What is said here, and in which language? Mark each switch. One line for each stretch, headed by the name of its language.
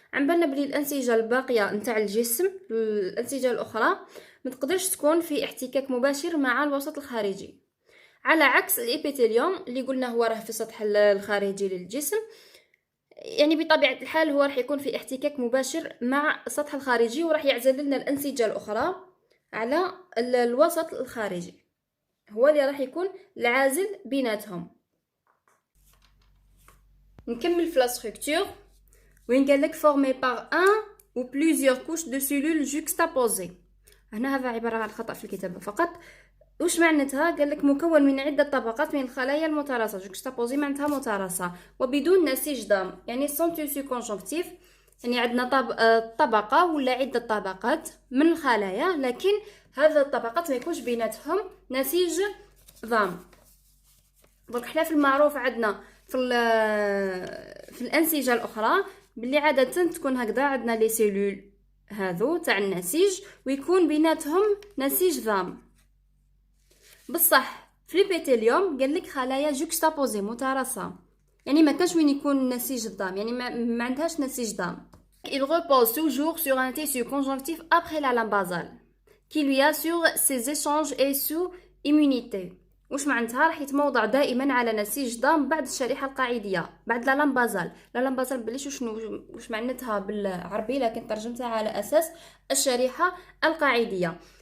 Arabic: عم بالنا بلي الانسجه الباقيه نتاع الجسم، الانسجه الاخرى ما تقدرش تكون في احتكاك مباشر مع الوسط الخارجي، على عكس الابيثيليوم اللي قلنا هو راه في السطح الخارجي للجسم. يعني بطبيعة الحال هو راح يكون في احتكاك مباشر مع السطح الخارجي وراح يعزل لنا الأنسجة الأخرى على الوسط الخارجي، هو اللي راح يكون العازل بيناتهم. نكمل في لا ستركتور وين قالك
French: formé par un ou plusieurs couches de cellules juxtaposées.
Arabic: هنا هذا عبارة عن خطأ في الكتابة فقط. وش معناتها؟ قالك مكون من عدة طبقات من الخلايا المتراصة. جوكستابوزي معناتها متراصة وبدون نسيج ضام، يعني
French: سون تيسو كونجونكتيف،
Arabic: يعني عندنا طبقة ولا عدة طبقات من الخلايا، لكن هذا الطبقات ما يكونش بيناتهم نسيج ضام. دونك حنا في المعروف عندنا في الأنسجة الأخرى باللي عادة تكون هكذا، عندنا لي سيلول هذو تاع النسيج ويكون بيناتهم نسيج ضام. بصح في الابيثيليوم قالك خلايا جوكستابوزي متراصه، يعني ما كانش وين يكون نسيج الضام، يعني ما عندهاش نسيج ضام.
French: Il repose toujours sur un tissu conjonctif après la lame basale qui lui assure ses échanges et sous immunité.
Arabic: واش معناتها؟ راح يتموضع دائما على نسيج ضام بعد الشريحه القاعديه، بعد لا لام بازال. لا لام بازال بليش شنو واش معناتها بالعربي، لكن ترجمتها على اساس الشريحه القاعديه.